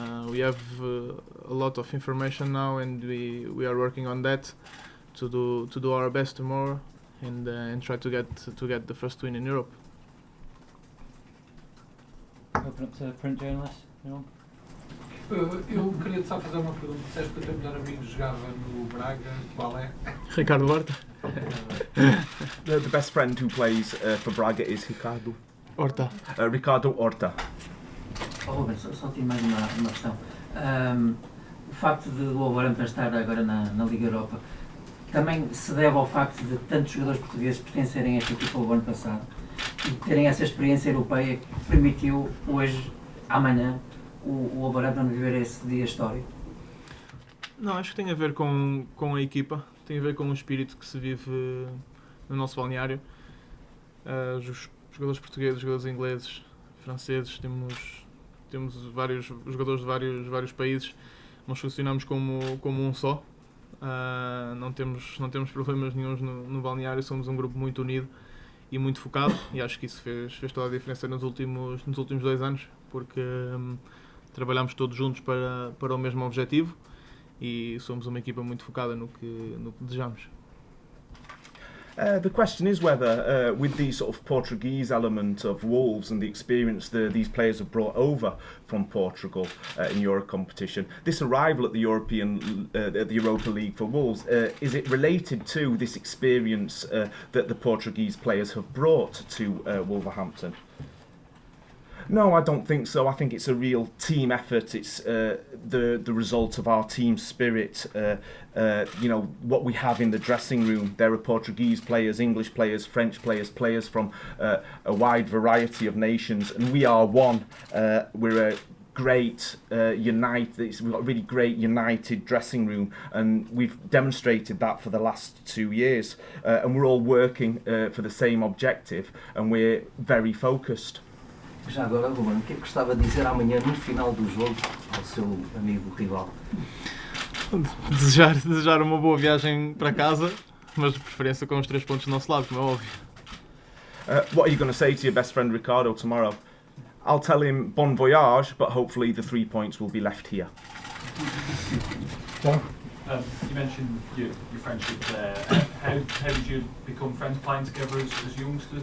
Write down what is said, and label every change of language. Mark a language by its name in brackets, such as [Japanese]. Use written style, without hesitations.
[English] We have a lot of information now, and we are working on that to do our best tomorrow and try to get the first win in Europe. Open up to print journalists. Anyone? [Portuguese] Eu queria só fazer uma pergunta. Disseste que o teu melhor amigo jogava no Braga. Qual é? Ricardo Horta. [English] The best friend who plays for Braga is Ricardo. Horta. Ricardo Horta. [Portuguese] Oh, Ruben, só tinha mais uma questão. O facto de o Wolverhampton estar agora na Liga Europa também se deve ao facto de tantos jogadores portugueses pertencerem a esta equipa do ano passado e terem essa experiência europeia que permitiu hoje, amanhã, o Wolverhampton viver esse dia histórico? Não, acho que tem a ver com a equipa, tem a ver com o espírito que se vive no nosso balneário. Os jogadores portugueses, jogadores ingleses, franceses, temos vários jogadores de vários países, nós funcionamos como um só. Não temos problemas nenhuns no balneário, somos um grupo muito unido e muito focado, e acho que isso fez toda a diferença nos últimos 2 anos, porque trabalhamos todos juntos para o mesmo objetivo e somos uma equipa muito focada no que desejamos. [English] The question is whether, with the sort of Portuguese element of Wolves and the experience these players have brought over from Portugal in Euro competition, this arrival at the Europa League for Wolves, is it related to this experience that the Portuguese players have brought to Wolverhampton? No, I don't think so. I think it's a real team effort. It's the result of our team spirit. What we have in the dressing room. There are Portuguese players, English players, French players, players from a wide variety of nations, and we are one. We're a great we've got a really great united dressing room, and we've demonstrated that for the last 2 years. And we're all working for the same objective, and we're very focused. [Portuguese] Já agora, Ruben, o que é que gostava de dizer amanhã no final do jogo ao seu amigo rival? Desejar uma boa viagem para casa, mas de preferência com os 3 pontos do nosso lado, como é óbvio. [English] What are you going to say to your best friend Ricardo tomorrow? I'll tell him bon voyage, but hopefully the 3 points will be left here. You mentioned your friendship there. How did you become friends playing together as youngsters?